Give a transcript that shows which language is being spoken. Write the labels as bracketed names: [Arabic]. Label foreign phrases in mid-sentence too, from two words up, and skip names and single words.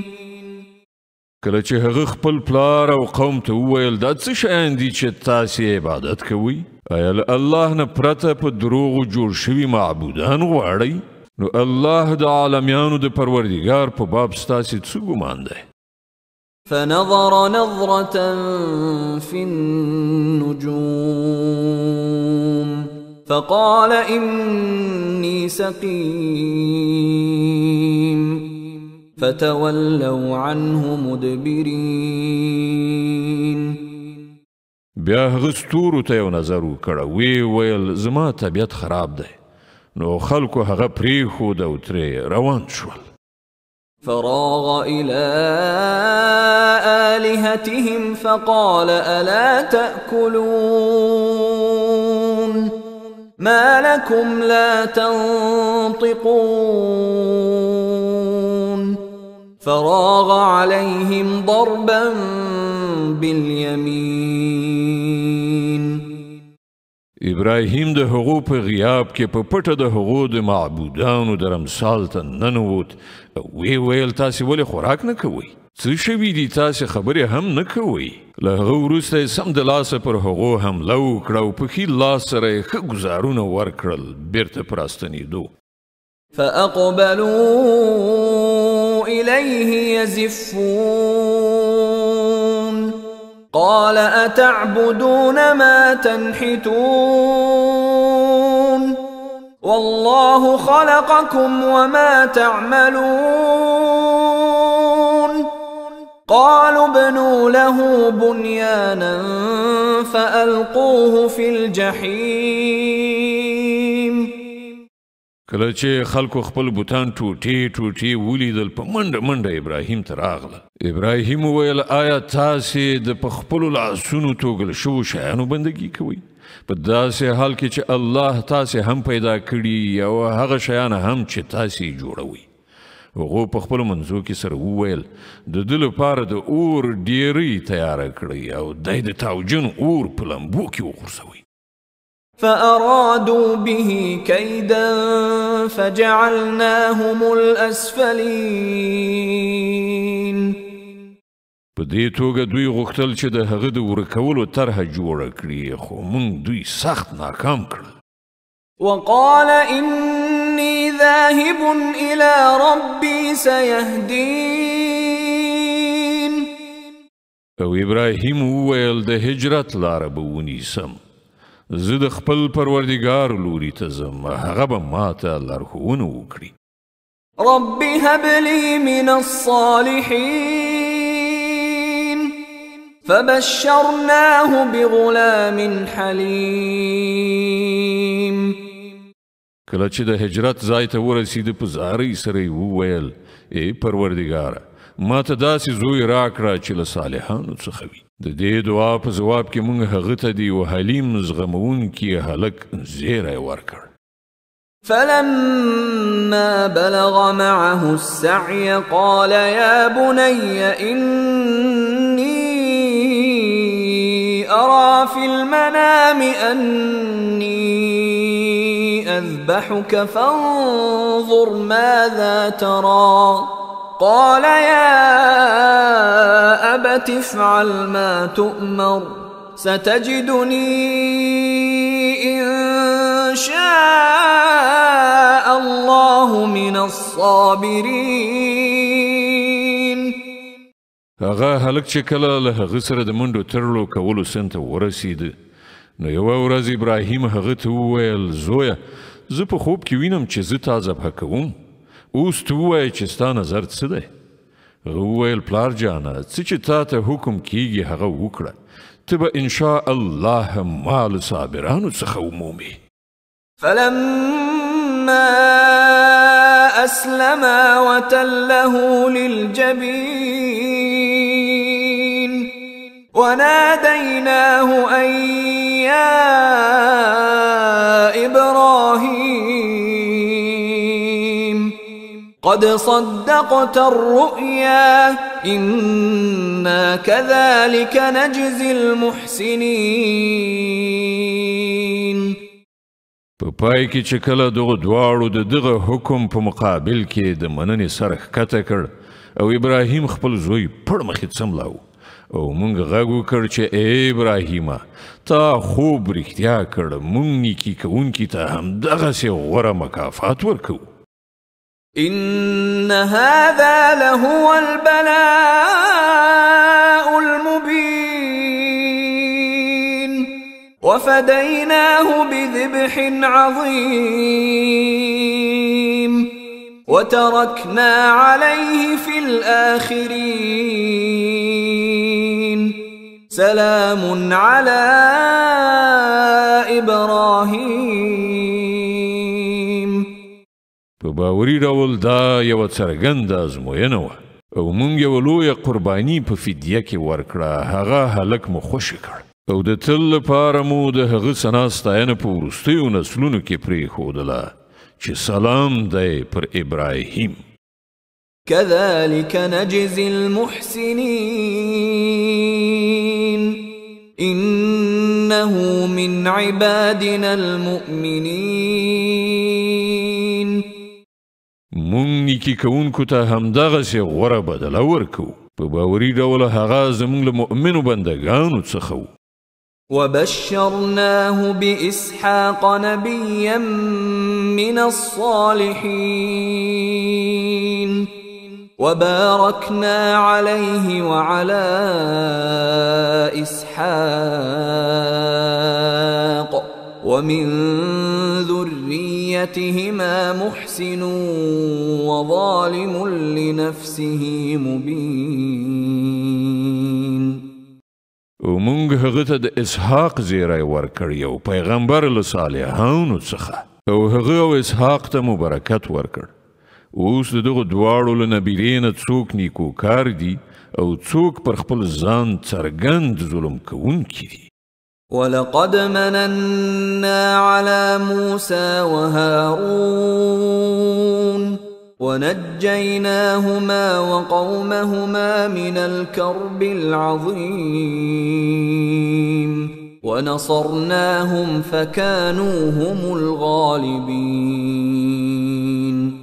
[Pashto] کله چې هغه خپل پلار او قوم ته وویل دا څه شیان دي چې تاسې عبادت کوئ؟ آیا له الله نه پرته په دروغو جوړ شوي معبودان غواړئ؟ نو الله د عالمیانو د پروردګار په باب ستاسې څه ګمان دی؟ [Arabic] فنظر نظرة في النجوم فقال إني سقيم فتولوا عنه مدبرين. [Pashto] بیا هغه ستورو ته یو نظر وکړه، ویې ویل زما طبیعت خراب دی. نو خلکو هغه پرېښود او ترې روان شول. [Arabic] فراغ إلى آلهتهم فقال ألا تأكلون ما لكم لا تنطقون فراغ عليهم ضربا باليمين. [Pashto] ابراهیم د هغو په غیاب کې په پټه د هغو د معبودانو درمسال ته ننوت. وی ویل تاسې ولې خوراک نه کوئ؟ څه شوي دي تاسې خبرې هم نه کوئ؟ له هغه وروسته یې سمدلاسه پر هغو حمله وکړه او په ښي لاس سره یې ښه ګزارونه ورکړل بیرته په راستنېدو. [Arabic] فأقبلوا إليه يزفون قال أتعبدون ما تنحتون والله خلقكم وما تعملون قالوا ابنوا له بنيانا فألقوه في الجحيم. [Pashto] کله چې خلکو خپل بوتان ټوټې ټوټې ولیدل په منډه منډه ابراهیم ته راغله. ابراهیم وویل آیا تاسې د په خپلو لاسونو توږل شوو شیانو بندګي کوئ؟ په داسې حال کې چې الله تاسې هم پیدا کړي او هغه شیان هم چې تاسې جوړوئ. هغو په خپلو منځو کې سره وویل د ده لپاره د اور ډیرۍ تیاره کړئ او دی د تاوجن اور په لمبو کې وغورځوئ. [Arabic] فأرادوا به كيدا فجعلناهم الأسفلين. [Pashto] په دې توګه دوی غوښتل چې د هغه د ورکولو طرحه جوړه کړي، خو موږ دوی سخت ناکام کړل. [Arabic] وقال إني ذاهب إلى ربي سيهدين. [Pashto] او ابراهیم وویل د هجرت لاره به ونیسم، زه د خپل پروردګار لوري ته ځم، هغه به ماته لارښوونه وکړي. [Arabic] رب هب لي من الصالحين فبشرناه بغلام حليم. [Pashto] کله چې د هجرت ځای ته ورسېده په زارۍ سره یې وویل ای پروردګاره ما ته داسې زوی راکړه چې له صالحانو څخه وي. د دې دعا په ځواب کې موږ هغه ته د یو حلیم زغمونکي هلک زیری ورکړ. [Arabic] فلما بلغ معه السعي قال يا بني إني أرى في المنام أني أذبحك فانظر ماذا ترى. قال يا أبت افعل ما تؤمر ستجدني إن شاء الله من الصابرين. [Pashto] هغه هلک چې کله له هغه سره د منډو تړلو کولو سن ته ورسېده نو یوه ورځ ابراهیم هغه ته وویل زویه زه په خوب کې وینم چې زه تا ذبحه کوم، اوس ته ووایه چې ستا نظر څه دی؟ هغه وویل پلار جانه څه چې تا ته حکم کیږي هغه وکړه، ته به [Arabic] انشاء الله [Pashto] ما له صابرانو څخه ومومې. [Arabic] فلما أسلما وتله للجبين وناديناه أن يا إبراهيم قد صدقت الرؤيا إنا كذلك نجزي المحسنين. [Pashto] په پای کې چې کله دغه دواړو د دغه حکم په مقابل کې د مننې سر ښکته کړ او ابراهیم خپل زوی پړ مخې څملاو او موږ غږ وکړ چې ای ابراهیمه تا خوب رښتیا کړ، موږ نیکي کوونکي ته همدغسې غوره مکافات ورکوو. [Arabic] إن هذا لهو البلاء المبين وفديناه بذبح عظيم وتركنا عليه في الآخرين سلام على إبراهيم. [Pashto] په باوري ډول دا یوه څرګنده ازموینه وه او موږ یوه لویه قرباني په فدیه کې ورکړه، هغه هلک مو خوشې کړ او د تل لپاره مو د هغه ثنا ستاینه په وروستیو نسلونو کې پرېښودله چې سلام دی پر ابراهیم. [Arabic] كذلك نجزي المحسنين إنه من عبادنا المؤمنين. [Pashto] مونږ نیکي کوونکو ته همدغسې غوره بدله ورکوو، په باوري ډول هغه زموږ له مؤمنو بندګانو څخه و. [Arabic] وبشرناه بإسحاق نبيا من الصالحين وباركنا عليه وعلى إسحاق ومن ذريتهما محسن وظالم لنفسه مبين. [Pashto] او مونږ هغه ته د اسحاق زیری ورکړ یو پیغمبر له صالحانو څخه او هغه او اسحاق ته مو برکت ورکړ. اوس د دغه دواړو له نبیرې نه څوک نیکوکار دي او څوک پر خپل ځان څرګند ظلم کوونکي دي. [Arabic] ولقد مننا على موسى وهارون ونجيناهما وقومهما من الكرب العظيم ونصرناهم فكانوا هم الغالبين.